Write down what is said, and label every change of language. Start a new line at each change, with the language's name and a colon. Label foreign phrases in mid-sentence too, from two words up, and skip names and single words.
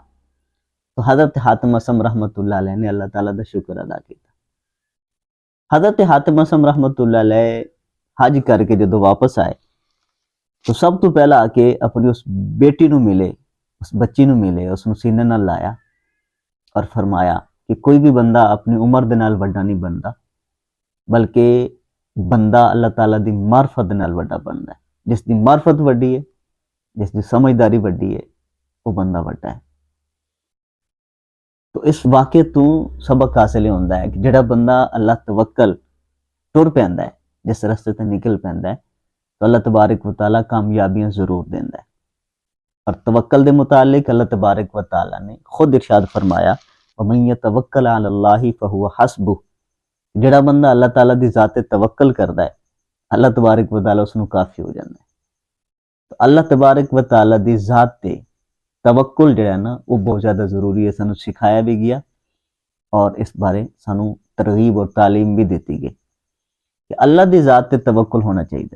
Punjabi: تو حضرت حاتم اسم
Arabic: رحمت اللہ علیہ
Punjabi: نے اللہ تعالیٰ دا شکر ادا کیتا۔ حضرت حاتم اسم
Arabic: رحمت اللہ علیہ
Punjabi: حج کر کے جدو واپس آئے تو سب تو پہلا آ کے اپنی اس بیٹی نو ملے، اس بچی نو ملے، اس نو سینے نال لایا اور فرمایا کہ کوئی بھی بندہ اپنی عمر دے نال وڈا نہیں بندا، بلکہ بندہ اللہ تعالیٰ دی معرفت دے نال وڈا بندا ہے۔ جس دی معرفت وڈی ہے، جس دی سمجھداری وڈی ہے، وہ بندہ وڈا ہے۔ تو اس واقعے تو سبق حاصل ہوتا ہے کہ جڑا بندہ اللہ توکل ٹر پیندا ہے، جس رستے تے نکل پیندا ہے، تو اللہ تبارک و تعالیٰ کامیابیاں ضرور دیندا ہے۔ اور توکل دے متعلق اللہ تبارک و تعالیٰ نے خود ارشاد فرمایا
Arabic: وَمَن يَتَوَكَّلْ عَلَى اللَّهِ فَهُوَ حَسْبُهُ،
Punjabi: جڑا بندہ اللہ تعالیٰ دی ذات توکل کردا ہے، اللہ تبارک و تعالیٰ اس نو کافی ہو جاندا ہے۔ تو اللہ تبارک و تعالیٰ دی ذات تے توکل جڑا ہے نا وہ بہت زیادہ ضروری ہے، سانو سکھایا بھی گیا اور اس بارے سانو ترغیب اور تعلیم بھی دیتی گئی کہ اللہ دی ذات تے توکل ہونا چاہیے۔